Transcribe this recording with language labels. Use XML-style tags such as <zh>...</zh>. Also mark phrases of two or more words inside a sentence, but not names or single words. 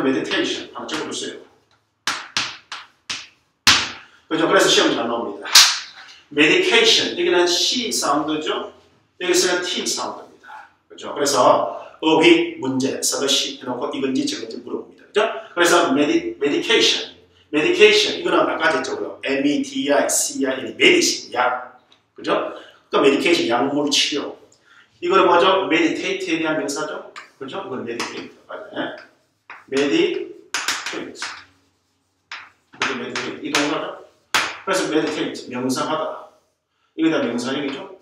<ko>meditation 하나 적어두세요. 그죠? 그래서 시험 잘 나옵니다. medication 여기는 C 사운드죠. 여기서는 T 사운드입니다. 그죠? 그래서 어휘 문제 써듯이 해놓고 이건지 저건지 물어봅니다. 그죠? 그래서 medication 이거는 아까 했죠. M-E-D-I-C-I-N medicine 약. 그죠? 그러니까 medication 약물 치료. 이거는 뭐죠? meditate에 대한 명사죠. 그죠? 이건 meditate. 맞아요. meditate. 이 동사죠. 그래서 meditate 명상하다. 이게 다 명상이죠.</ko>